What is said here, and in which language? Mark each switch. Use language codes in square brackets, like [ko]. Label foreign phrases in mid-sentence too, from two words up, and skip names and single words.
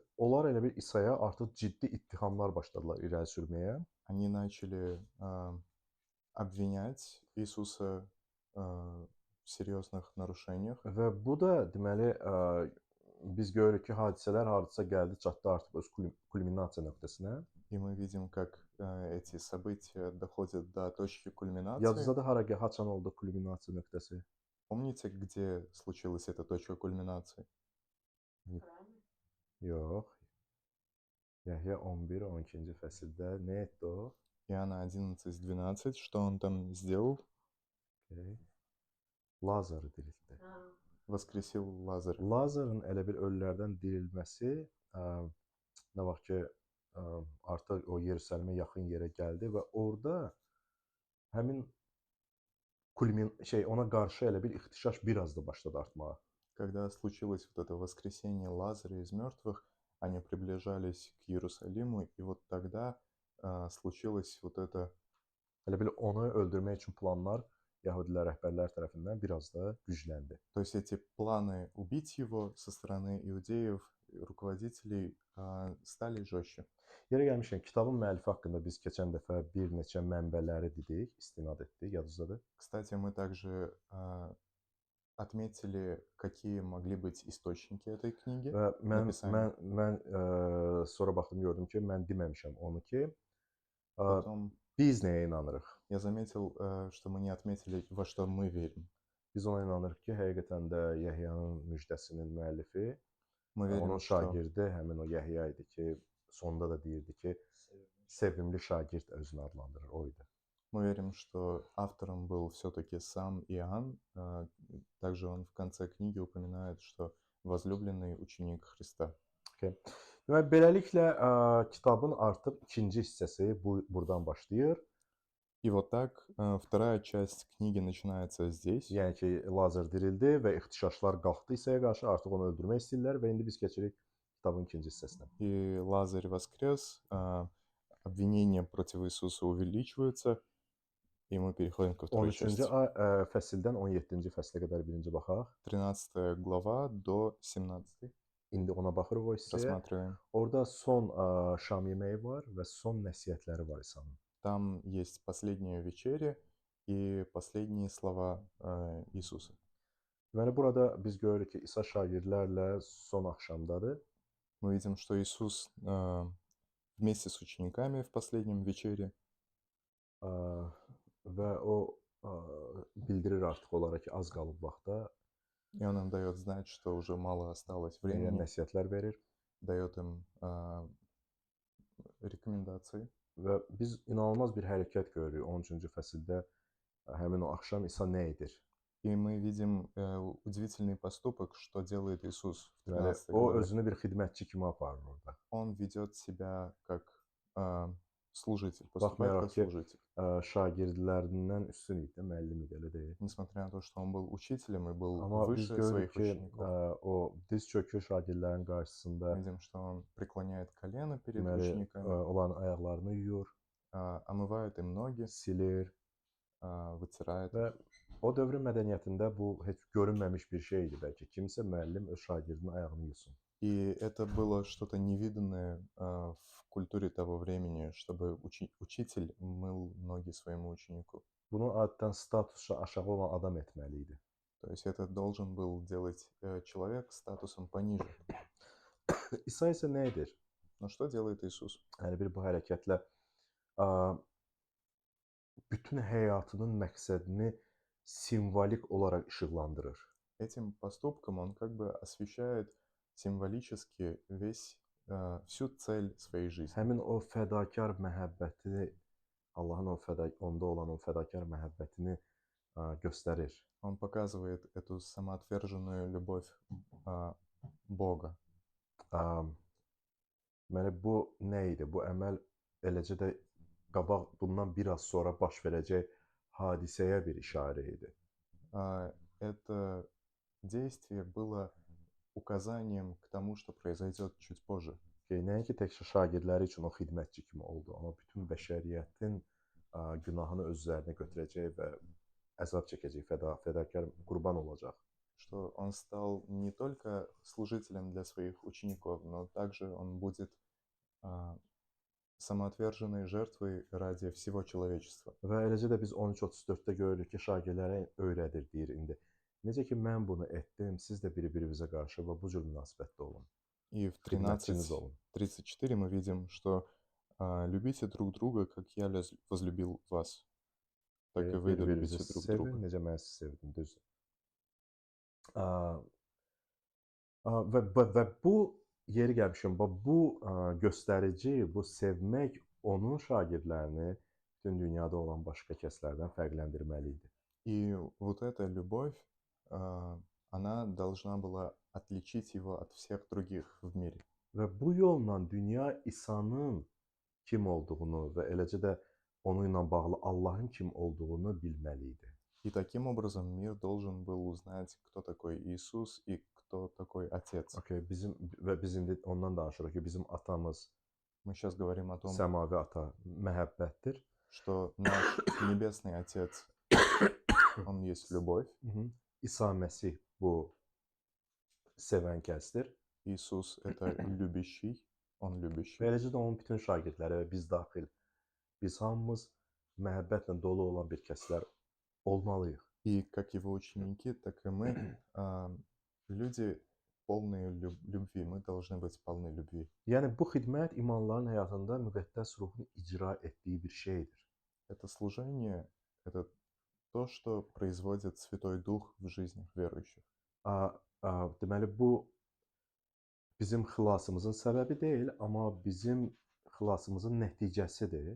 [az] Onlar elə bir İsa'ya artıq ciddi ittihamlar başladılar irəli sürməyə. [ru] Они начали обвинять Иисуса в серьезных нарушениях. [az] Və bu da deməli biz görürük ki, hadisələr hardasa gəldi, çatdı artıq öz kulminasiya nöqtəsinə. [ru] И мы видим, как эти события доходят до точки кульминации. [az] Yadınızda haçan oldu kulminasiya nöqtəsi? [ru] Помните, где случилась эта точка кульминации? [az] Yox. Yəhya 11-12-ci fəsildə nə etdi o? [ru] Иоанна 11:12, что он там сделал? [az] Okay. Lazarı diriltdi. [ru] Воскресил Лазаря. [az] Lazarın elə bir ölülərdən dirilməsi nə vaxt ki artıq o Yerusəlimə yaxın yerə gəldi və orada həmin ona qarşı elə bir ixtişaş biraz da başladı artmağa. [ru] Когда случилось вот это воскресение Лазаря из мертвых, они приближались к Иерусалиму, и вот тогда случилось вот это. [az] Elə bil onu öldürmək üçün planlar Yəhudilər rəhbərlər tərəfindən biraz da gücləndi. [ru] То есть эти планы убить его со стороны иудеев, руководителей стали жестче. [az] Yerə gəlmişkən, kitabın müəllifi haqqında biz keçən dəfə bir neçə mənbələri dedik, istinad etdik, yadınızdadır. [ru] Кстати, мы также отметили, какие могли быть источники этой книги. [az] Və mən sonra baxdım, gördüm ki, mən deməmişəm onu ki, biz nəyə inanırıq? [ru] Я заметил, что мы не отметили, во что мы верим. [az] Biz ona inanırıq ki, həqiqətən də Yəhyanın müjdəsinin müəllifi, onun şagirdi həmin o Yəhya idi ki, sonunda da deyirdi ki, sevimli şagird özünü adlandırır, o idi. [ru] Мы верим, что автором был все-таки сам Иоанн. Также он в конце книги упоминает, что возлюбленный ученик Христа. [az] Okay. Deməli, beləliklə kitabın artıq ikinci hissəsi buradan başlayır. [ru] И вот так вторая часть книги начинается здесь. [az] Yəni ki, Lazar dirildi və ixtişaşlar qalxdı İsa'ya qarşı, artıq onu öldürmək istəyirlər və indi biz keçirik kitabın ikinci hissəsinə. [ru] И Лазарь воскрес, обвинения против Иисуса увеличиваются. И мы переходим ко второй [az] 13-cü [ru] части. [az] fəsildən 17-ci fəslə qədər birinci baxaq. [ru] 13 глава до 17 [az] İndi ona baxırıq o hissəyə. [ru] рассматриваем. [az] Orada son şam yeməyi var və son nəsihətləri var İsa'nın. [ru] Там есть последняя вечеря и последние слова Иисуса. [az] Deməli burada biz görürük ki, İsa şagirdlərlə son axşamdadır. [ru] Мы видим, что Иисус вместе с учениками в последнем вечере, [az] Və o bildirir artıq onlara ki, az qalıb vaxta. [ru] и Он им дает знать, что уже мало осталось [az] Müəyyən [ru] времени, [az] nəsihətlər verir. [ru] дает им рекомендации. [az] Və biz inanılmaz bir hərəkət görürük 13-cü fəsildə. Həmin o axşam İsa nə edir? [ru] И мы видим удивительный поступок, что делает Иисус в [az] Deməli, 13 o [ru] главе. [az] özünü bir xidmətçi kimi aparır orada. [ru] Он ведет себя как служитель, поступает [az] Baxmayaraq [ru] как [az] ki, [ru] служитель. [az] şagirdlərindən üstün idi, müəllim idi, elə deyil. [ru] Nесмотря на то, что он был учителем и был [az] Amma biz [ru] выше [az] görürük [ru] своих [az] ki, [ru] учеников, [az] o diz çökür şagirdlərin qarşısında, [ru] мы видим, что он преклоняет колено перед [az] deməli, [ru] учениками, [az] onların ayaqlarını yuyur, [ru] омывает им ноги, [az] silir [ru] вытирает [az] və [ru] их. [az] o dövrün mədəniyyətində bu heç görünməmiş bir şey idi bəlkə. Kimsə müəllim öz şagirdinin ayağını yusun. [ru] И это было что-то невиданное в культуре того времени, чтобы учитель мыл ноги своему ученику. [az] Bunu adətən statusu aşağı olan adam etməli idi. [ru] То есть это должен был делать человек статусом пониже. [az] İsa isə nə edir? [ru] Но что делает Иисус? [az] Yəni bir bu hərəkətlə bütün həyatının məqsədini simvolik olaraq işıqlandırır. [ru] Этим поступком он как бы освещает символически всю цель своей жизни. [az] Həmin o fədakar məhəbbəti, Allahın onda olan o fədakar məhəbbətini göstərir. [ru] Он показывает эту самоотверженную любовь Бога. [az] Deməli, bu nə idi? Bu əməl eləcə də qabaq bundan bir az sonra baş verəcək hadisəyə bir işarə idi. [ru] Это действие было указанием к тому, что произойдет чуть позже. [az] Nəinki təkcə şagirdləri üçün o xidmətçi kimi oldu, amma bütün bəşəriyyətin günahını öz üzərinə götürəcək və əzab çəkəcək, fədakar qurban olacaq. [ru] Что он стал не только служителем для своих учеников, но также он будет самоотверженной жертвой ради всего человечества. [az] Və eləcə də biz 13:34-də görürük ki, şagirdlərə öyrədir, deyir indi. Necə ki mən bunu etdim, siz də biri-birinizə qarşı və bu cür münasibətdə olun. [ru] И в [az] Xidmətçiniz olun. [ru] 13:34 мы видим, что любите друг друга, как я возлюбил вас, так и вы [az] Bir-birinizi [ru] любите друг [az] sevin, [ru] друга. [az] necə mən sizi sevdim, düzdür. Və bu yeri gəlmişəm, bu göstərici, bu sevmək onun şagirdlərini bütün dünyada olan başqa kəslərdən fərqləndirməli idi. [ru] И вот эта любовь, она должна была отличить его от всех других в мире. [az] Və bu yolla dünya İsa'nın kim olduğunu və eləcə də onunla bağlı Allahın kim olduğunu bilməli idi. [ru] И таким образом мир должен был узнать, кто такой Иисус и кто такой Отец. [az] Okay, biz indi ondan danışırıq ki, bizim atamız [ru] Мы сейчас говорим о том, [az] səmavi ata məhəbbətdir. [ru] что наш Небесный Отец, Он есть любовь. [az] İsa Məsih bu sevən kəsdir. [ru] Иисус – это любящий, Он любящий. [az] Və eləcə də onun bütün şagirdləri və biz daxil, biz hamımız məhəbbətlə dolu olan bir kəslər olmalıyıq. [ru] И как Его ученики, так и мы, люди полные любви. Мы должны быть полны любви. [az] Yəni bu xidmət imanların həyatında müqəddəs ruhun icra etdiyi bir şeydir. [ru] Это служение – это то, что производит Святой Дух в жизнях верующих. [az] Deməli bu bizim xilasımızın səbəbi deyil, amma bizim xilasımızın nəticəsidir.